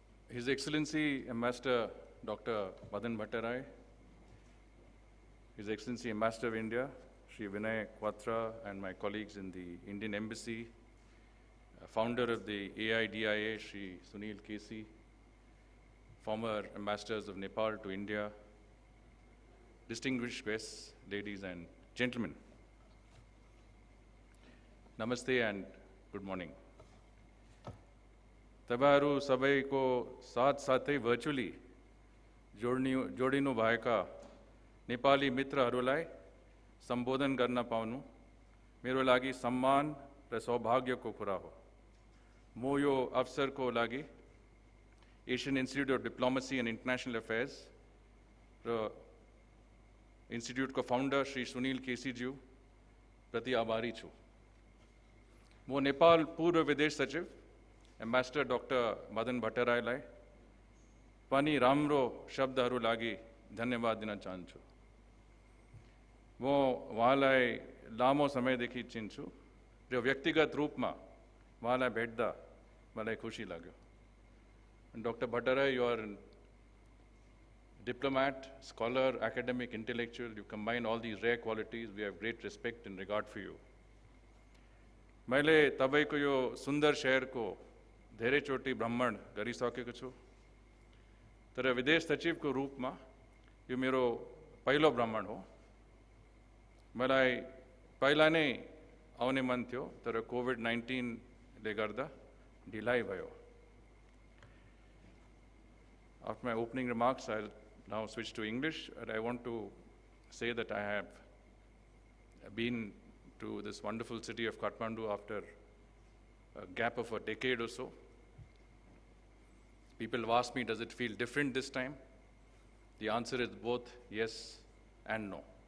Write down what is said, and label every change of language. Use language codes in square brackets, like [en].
[en] His Excellency Ambassador Dr. Vardhan Bhattarai, His Excellency Ambassador of India, Shri Vinay Quatra, and my colleagues in the Indian Embassy, founder of the AIDIA, Shri Sunil Kesi, former ambassadors of Nepal to India, distinguished guests, ladies and gentlemen. Namaste and good morning. [ne] तपाईहरु सबैको साथसाथै virtually जोडिनु भएका नेपाली मित्रहरूलाई सम्बोधन गर्न पाउनु मेरो लागि सम्मान र सौभाग्यको कुरा हो। म यो अवसरको लागि Asian institute of diplomacy and international affairs र इन्स्टिट्युटको फाउन्डर श्री सुनील केसीज्यू प्रति आभारी छु। म नेपाल पूर्व विदेश सचिव एम्बेसडर डाक्टर मदन भट्टराईलाई पनि राम्रो शब्दहरू लागि धन्यवाद दिन चाहन्छु। म उहाँलाई लामो समयदेखि चिन्छु र व्यक्तिगत रूपमा उहाँलाई भेट्दा मलाई खुसी लाग्यो। [en] Dr. Bhattarai, you are a diplomat, scholar, academic, intellectual. You combine all these rare qualities. We have great respect and regard for you. [ne] मैले तपाईको यो सुन्दर शहरको धेरैचोटि भ्रमण गरिसकेको छु, तर विदेश सचिवको रूपमा यो मेरो पहिलो भ्रमण हो। मलाई पहिला नै आउने मन थियो, तर कोभिड-19 ले गर्दा ढिलाइ भयो। [en] After my opening remarks, I'll now switch to English, and I want to say that I have been to this wonderful city of Kathmandu after a gap of a decade or so. People have asked me, does it feel different this time? The answer is both yes and no.